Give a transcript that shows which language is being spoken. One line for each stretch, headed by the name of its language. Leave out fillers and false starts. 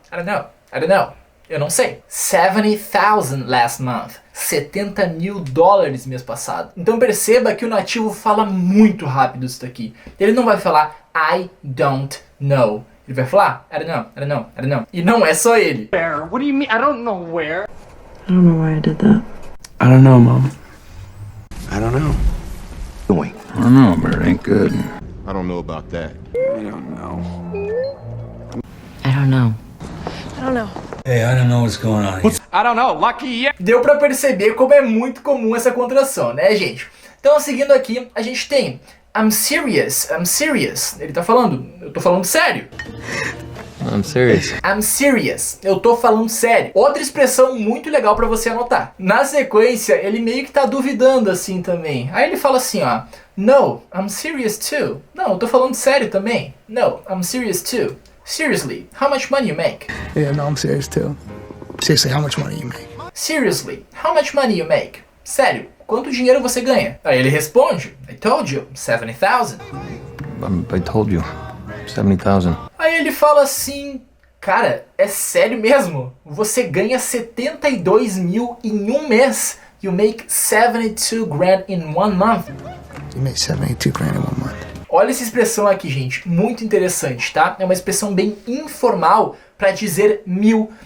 English: I don't know.
Portuguese: Eu não sei.
English: 70,000 last month.
Portuguese: $70 mil mês passado. Então perceba que o nativo fala muito rápido isso daqui. Ele não vai falar
English: I don't know.
Portuguese: Ele vai falar I don't know. E não é só ele.
English: Where? What do you mean? I don't know where. I don't know why I did that. I don't know, Mom. I don't know. I don't know, but it ain't good. I don't know about that. I don't know. I don't know. I don't know. Hey, I don't know what's going on here. I don't know. Lucky yeah.
Portuguese: Deu pra perceber como é muito comum essa contração, né, gente? Então, seguindo aqui, a gente tem
English: I'm serious.
Portuguese: Ele tá falando, eu tô falando sério.
English: I'm serious.
Portuguese: Eu tô falando sério. Outra expressão muito legal pra você anotar. Na sequência, ele meio que tá duvidando assim também. Aí ele fala assim, ó.
English: No, I'm serious too.
Portuguese: Não, eu tô falando sério também.
English: No, I'm serious too. Seriously, how much money you make? Yeah, no, I'm serious too. Seriously, how much money you make? Seriously, how much money you make?
Portuguese: Sério, quanto dinheiro você ganha? Aí ele responde,
English: I told you, 70,000. I told you, 70,000.
Portuguese: Aí ele fala assim, cara, é sério mesmo? Você ganha 72 mil em um mês.
English: You make 72 grand in 1 month. You make 72 grand in 1 month.
Portuguese: Olha essa expressão aqui, gente, muito interessante, tá? É uma expressão bem informal para dizer mil.